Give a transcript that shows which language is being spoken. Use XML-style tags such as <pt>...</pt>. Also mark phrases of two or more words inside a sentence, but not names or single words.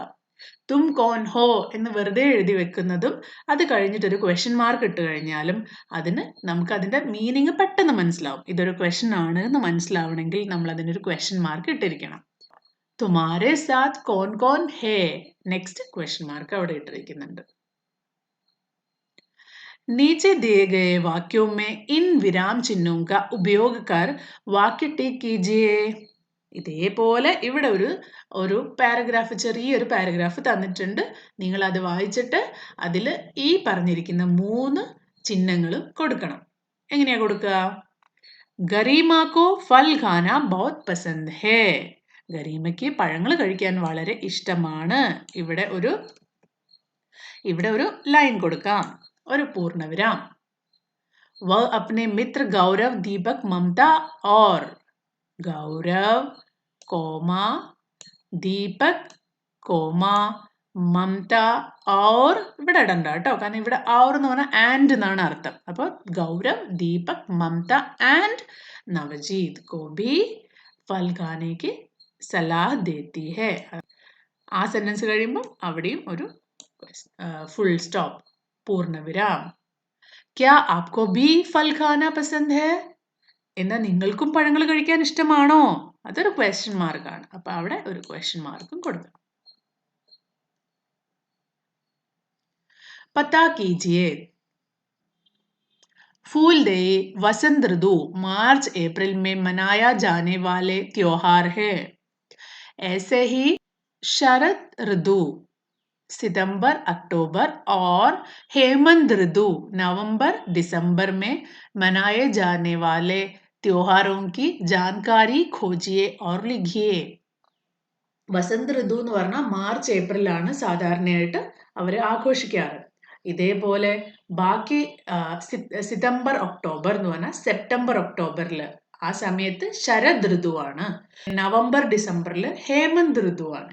<hi>तुम कौन हो</hi> <ml>എന്ന് വെറുതെ എഴുതി വെക്കുന്നതും അത് കഴിഞ്ഞിട്ട് ഒരു ക്വസ്റ്റ്യൻ മാർക്ക് ഇട്ട് കഴിഞ്ഞാലും നമുക്ക് അതിന്റെ മീനിങ് പെട്ടെന്ന് മനസ്സിലാവും. ഇതൊരു ക്വസ്റ്റ്യൻ ആണ് എന്ന് മനസ്സിലാവണമെങ്കിൽ നമ്മൾ അതിനൊരു ക്വസ്റ്റ്യൻ മാർക്ക് ഇട്ടിരിക്കണം.</ml> <hi>तुम्हारे साथ कौन कौन है,</hi> <ml>നെക്സ്റ്റ് ക്വസ്റ്റ്യൻ മാർക്ക് അവിടെ ഇട്ടിരിക്കുന്നുണ്ട്.</ml> <hi>नीचे दिए गए वाक्यों में इन विराम चिन्हों का उपयोग कर वाक्य टिक कीजिए.</hi> <ml>ഇതേപോലെ ഇവിടെ ഒരു പാരഗ്രാഫ്, ചെറിയൊരു പാരഗ്രാഫ് തന്നിട്ടുണ്ട്. നിങ്ങൾ അത് വായിച്ചിട്ട് അതിൽ ഈ പറഞ്ഞിരിക്കുന്ന 3 ചിഹ്നങ്ങളും കൊടുക്കണം. എങ്ങനെയാ കൊടുക്കുക?</ml> <hi>गरिमा को फल खाना बहुत पसंद है.</hi> <ml>ഗരീമയ്ക്ക് പഴങ്ങൾ കഴിക്കാൻ വളരെ ഇഷ്ടമാണ്. ഇവിടെ ഒരു ലൈൻ കൊടുക്കാം, ഒരു പൂർണ്ണവിരാം.</ml> <hi>वह अपने मित्र गौरव, दीपक, ममता और गौरव, कोमा, दीपक,</hi> <ml>കോമ, മമത और ഇവിടെ ഇടണ്ട കേട്ടോ, കാരണം ഇവിടെ और എന്ന് പറഞ്ഞാൽ ആൻഡ് എന്നാണ് അർത്ഥം.</ml> <hi>അപ്പോൾ ഗൗരവ്, ദീപക്, മമത ആൻഡ് നവജീത് को भी फल खाने की सलाह देती है.</hi> <ml>ആ സെന്റൻസ് കഴിയുമ്പോൾ അവിടെയും ഒരു ഫുൾ സ്റ്റോപ്പ്, പൂർണ്ണവിരാം.</ml> <hi>क्या आपको भी फल खाना पसंद है?</hi> <ml>എന്നാൽ നിങ്ങൾക്കും പഴങ്ങൾ കഴിക്കാൻ ഇഷ്ടമാണോ? അതൊരു ക്വസ്റ്റ്യൻ മാർക്കാണ്. അപ്പൊ അവിടെ ഒരു ക്വസ്റ്റ്യൻ മാർക്കും കൊടുക്കണം.</ml> <hi>पता कीजिए फूलदेई वसंत ऋतु मार्च अप्रैल में मनाया जाने वाले त्योहार है. ऐसे ही शरद ऋतु सितंबर अक्टूबर और हेमंत ऋतु नवंबर दिसंबर में मनाए जाने वाले त्योहारों की जानकारी खोजिए और लिखिए.</hi> <ml>വസന്ത ഋതു എന്ന് പറഞ്ഞാൽ മാർച്ച് ഏപ്രിലാണ് സാധാരണയായിട്ട് അവർ ആഘോഷിക്കാറ്. ഇതേപോലെ ബാക്കി സിതംബർ ഒക്ടോബർ എന്ന് പറഞ്ഞാൽ സെപ്റ്റംബർ ഒക്ടോബറിൽ ആ സമയത്ത് ശരദ് ഋതുവാണ്. നവംബർ ഡിസംബറിൽ ഹേമന്ത് ഋതുവാണ്.</ml>